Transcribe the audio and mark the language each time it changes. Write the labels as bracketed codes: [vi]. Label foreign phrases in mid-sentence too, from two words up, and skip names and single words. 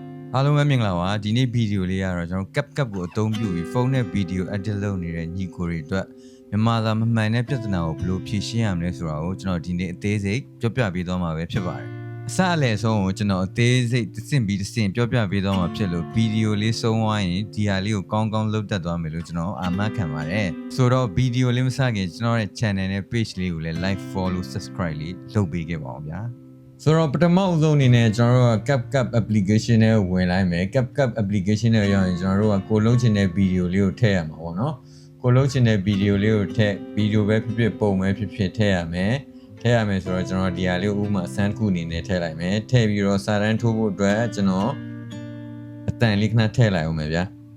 [my] အားလုံးပဲမင်္ဂလာပါဒီနေ့ဗီဒီယိုလေးကတော့ကျွန်တော် CapCut ကိုအသုံးပြုပြီးဖုန်းနဲ့ဗီဒီယို edit လုပ်နေတဲ့ညီကိုတွေအတွက်မြန်မာသာမမှန်တဲ့ပြဿနာကိုဘယ်လိုဖြေရှင်းရမလဲဆိုတာကိုကျွန်တော်ဒီနေ့အသေးစိတ်ပြောပြပေးသွားမှာပဲ ဖြစ်ပါတယ်အစအလယ်ဆုံးကိုကျွန်တော်အသေးစိတ်တစ်ဆင့်ပြီးတစ်ဆင့်ပြောပြပေးသွားမှာဖြစ်လို့ဗီဒီယိုလေးဆုံးသွားရင်ဒီဟာလေးကိုကောင်းကောင်းလုပ်တတ်သွားမယ်လို့ ကျွန်တော်အာမခံပါတယ်ဆိုတော့ဗီဒီယိုလေးမစခင်ကျွန်တော်ရဲ့ channel နဲ့ page လေးကိုလည်း [en] like follow subscribe [my] လေးလုပ်ပေးခဲ့ပါအောင်ဗျာဆိုတော့ပထမအဆုံးအနေနဲ့ကျွန်တော်တို့က CapCut application နဲ့ဝင်လိုက်မယ် CapCut application နဲ့ရောက်ရင်ကျွန်တော်တို့ကကိုလုံးချင်တဲ့ဗီဒီယိုလေးကိုထည့်ရမှာပေါ့နော်ကိုလုံးချင်တဲ့ဗီဒီယိုလေးကိုထည့်ဗီဒီယိုပဲဖြစ်ဖြစ်ပုံပဲဖြစ်ဖြစ်ထည့်ရမယ်ဆိုတော့ကျွန်တော်ဒီဟာလေးကိုဥပမာဆန်းတစ်ခုအနေနဲ့ထည့်လိုက်မယ်ထည့်ပြီးတော့စာတန်းထိုးဖို့အတွက်ကျွန်တော်အတန်လေးခဏထည့်လိုက်အောင်မယ်ဗျာ